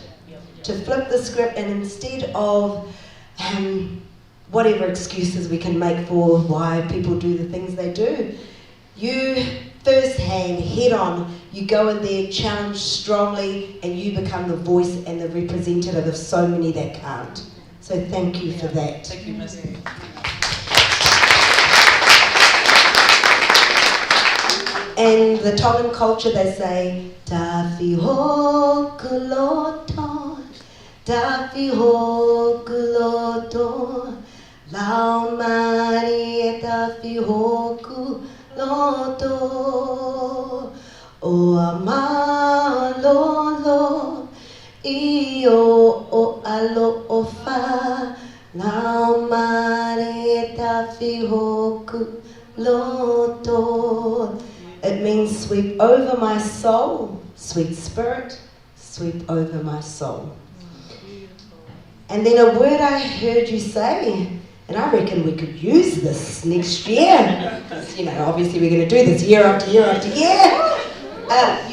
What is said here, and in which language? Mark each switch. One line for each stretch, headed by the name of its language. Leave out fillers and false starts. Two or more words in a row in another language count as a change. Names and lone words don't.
English: To flip the script, and instead of whatever excuses we can make for why people do the things they do, you firsthand, head on, you go in there, challenge strongly, and you become the voice and the representative of so many that can't. So thank you for that. Thank you, Miss. And the Tongan culture, they say,
Tongan: Tafi hoku loto, Tafi hoku loto, Lau mari e tafi hoku loto, O amalolo, Io o alo o fa, Lau mari e tafi hoku loto.
English: It means sweep over my soul, sweet spirit, sweep over my soul. And then a word I heard you say, and I reckon we could use this next year. You know, obviously we're going to do this year after year after year.